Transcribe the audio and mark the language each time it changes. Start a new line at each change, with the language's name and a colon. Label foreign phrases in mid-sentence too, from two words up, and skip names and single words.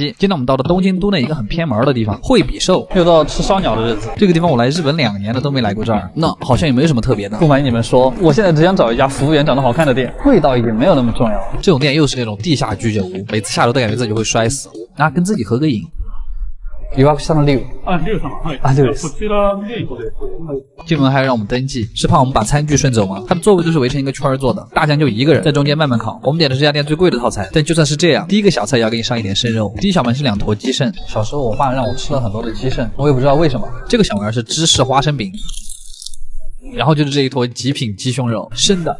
Chinese: 今天我们到了东京都内一个很偏门的地方，惠比寿，又到吃烧鸟的日子。这个地方我来日本2年了都没来过这儿，那好像也没什么特别的。不瞒你们说，我现在只想找一家服务员长得好看的店，味道也没有那么重要。这种店又是那种地下居酒屋，每次下楼都感觉自己会摔死。跟自己合个影。
Japanese: 予約したのリュウ。リュウ様。はい。リュウです。こちらメイドです。
Chinese: 进门还要让我们登记，是怕我们把餐具顺走吗？它的座位都是围成一个圈做的，大酱就1个人在中间慢慢烤。我们点的是这家店最贵的套餐，但就算是这样，第一个小菜也要给你上一点生肉。第一小盘是2坨鸡肾，小时候我爸让我吃了很多的鸡肾，我也不知道为什么。这个小碗是芝士花生饼，然后就是这一坨极品鸡胸肉，生的。